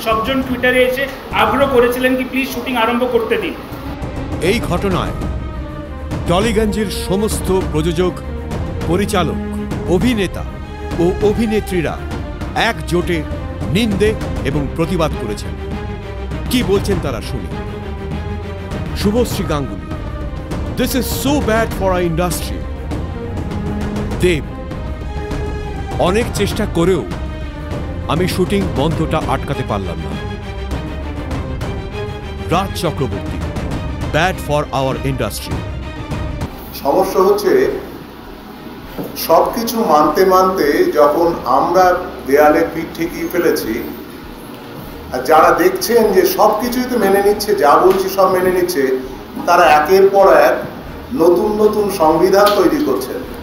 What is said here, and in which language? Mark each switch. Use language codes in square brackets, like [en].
[bn] সবজন টুইটারে এসে আগ্রহ করেছিলেন কি প্লিজ শুটিং আরম্ভ করতে দিন। এই ঘটনায় টলিগঞ্জের সমস্ত প্রযোজক, পরিচালক, অভিনেতা ও অভিনেত্রীরা একজোটে নিন্দে এবং প্রতিবাদ করেছেন। কি বলছেন তারা শুনি। [en] Subhashree Ganguly, "This is so bad for our industry." Dev, [bn] অনেক চেষ্টা করেও আমি শুটিং বন্ধটা আটকাতে পারলাম না। [en] Raj Chakraborty, bad for our industry. [bn] সমস্যা হচ্ছে সবকিছু মানতে মানতে যখন আমরা দেয়ালে পিঠ ঠেকিয়ে ফেলেছি, আর যারা দেখছেন যে সবকিছুই তো মেনে নিচ্ছে, যা বলছি সব মেনে নিচ্ছে, তারা একের পর এক নতুন নতুন সংবিধান তৈরি করছেন।